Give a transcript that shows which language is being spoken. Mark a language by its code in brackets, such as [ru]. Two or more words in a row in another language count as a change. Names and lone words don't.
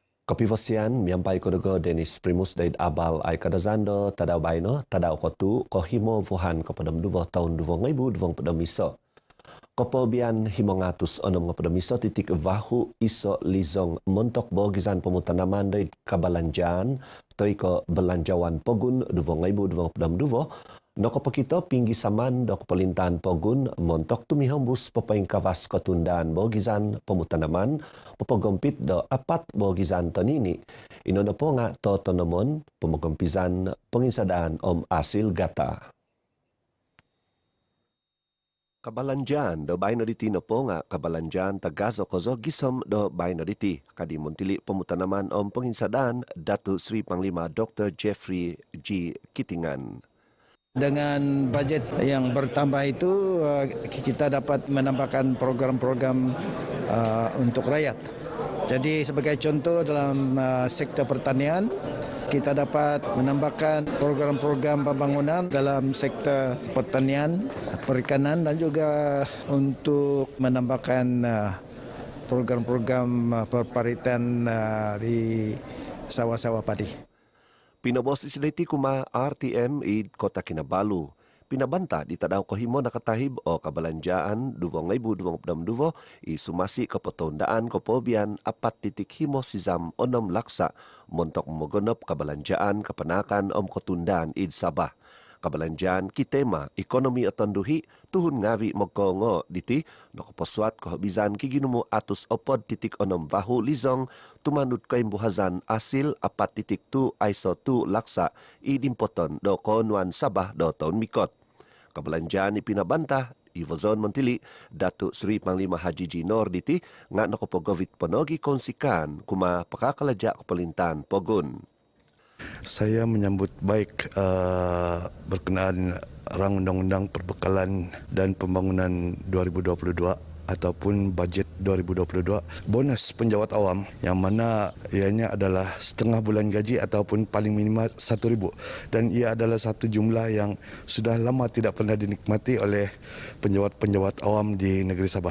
[dtp] Kapivasian miampai kodogo Dennis Primus daid abal ay kadazando tadaw baino tadaw kotu kohimo vuhan kepada duvoh tahun 2020 miso. Kopobian himongatus onom kepada miso titik vahu iso lizong montok bogizan pemutanaman daid kabalanjan toiko belanjawan pogun 2020 Noko pekito pinggi saman dok pelintahan pogun montok tumihambus pepaing kawas kotundaan bogizan pemutanaman pepogompit do apat bogizan tonini. Inono ponga to tonomon pemogompisan pengisadaan om asil gata. Kabalanjan do baino diti no ponga kabalanjan tagazo kozo gisom do baino diti kadi montili pemutanaman om pengisadaan Datu Sri Panglima Dr. Jeffrey G. Kitingan. [ms] Dengan bajet yang bertambah itu, kita dapat menambahkan program-program untuk rakyat. Jadi sebagai contoh dalam sektor pertanian, kita dapat menambahkan program-program pembangunan dalam sektor pertanian, perikanan dan juga untuk menambahkan program-program perparitan di sawah-sawah padi. [dtp] Pinabos isiliti kuma RTM i Kota Kinabalu. Pinabanta di tadaw kohimo nakatahib o kabalanjaan 2022 i sumasi kapotondaan kopobian 4.5 sizam onom laksa montok mogonop kabalanjaan kapanakan om kotundaan id Sabah. Kabalanjaan kitema ekonomi atonduhi tuhun ngawi mogongo diti nokoposwat kohobizan kiginumu atus opod titik onom bahu lizong tumanut kaimbuhazan asil 4.2 aiso tu laksa idimpoton do konuan Sabah do tahun mikot. Kabalanjaan ipinabantah Ivozon Montili Datu Sri Panglima Haji Jinor diti nga nokopogovit ponogi konsikan kuma pakakalaja kepelintan pogun. [ms] Saya menyambut baik berkenaan Rang Undang-Undang Perbekalan dan Pembangunan 2022 ataupun bajet 2022 bonus penjawat awam yang mana ianya adalah setengah bulan gaji ataupun paling minimal 1,000 dan ia adalah satu jumlah yang sudah lama tidak pernah dinikmati oleh penjawat-penjawat awam di negeri Sabah.